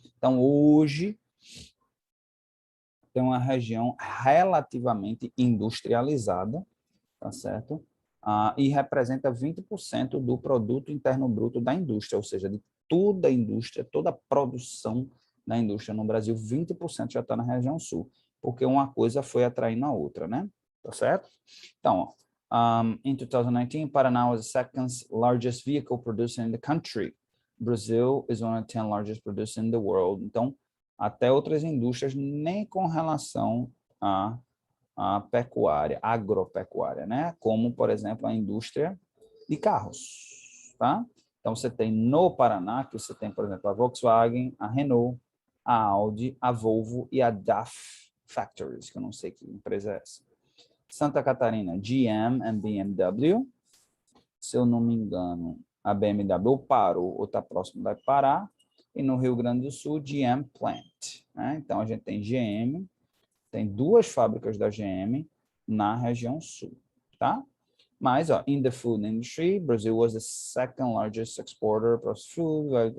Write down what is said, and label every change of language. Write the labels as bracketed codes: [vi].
[pt] Então, hoje, tem uma região relativamente industrializada, tá certo? E representa 20% do produto interno bruto da indústria, ou seja, de toda a indústria, toda a produção da indústria no Brasil, 20% já está na região sul, porque uma coisa foi atraindo a outra, né? Tá certo? Então, [en] in 2019, Paraná was the second largest vehicle producer in the country. Brazil is one of the 10 largest producers in the world. [pt] Então, até outras indústrias, nem com relação a pecuária, agropecuária, né? Como, por exemplo, a indústria de carros, tá? Então, você tem no Paraná, que você tem, por exemplo, a Volkswagen, a Renault, a Audi, a Volvo e a DAF Factories, que eu não sei que empresa é essa. Santa Catarina, GM e BMW. Se eu não me engano, a BMW parou ou está próximo de parar. E no Rio Grande do Sul, GM Plant, né? Então, a gente tem GM, tem 2 fábricas da GM na região sul, tá? Mas, ó, [en] in the food industry, Brazil was the second largest exporter of food.